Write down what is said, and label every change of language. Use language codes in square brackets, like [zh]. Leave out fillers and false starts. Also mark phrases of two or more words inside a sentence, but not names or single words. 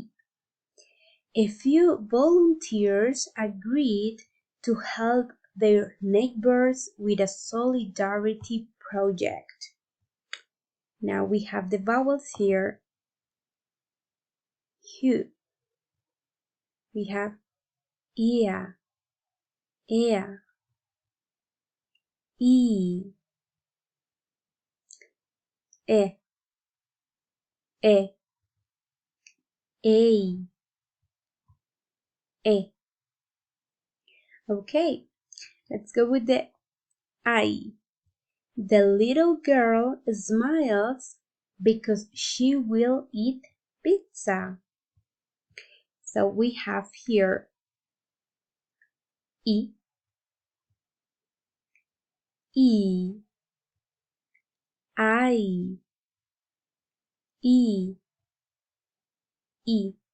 [en] A few volunteers agreed to help their neighbors with a solidarity project. Now we have the vowels here. Hu. We have ia, ea, e, e, e, e, e. Okay, let's go with the I. The little girl smiles because she will eat pizza. So we have here E, E, I, E, E.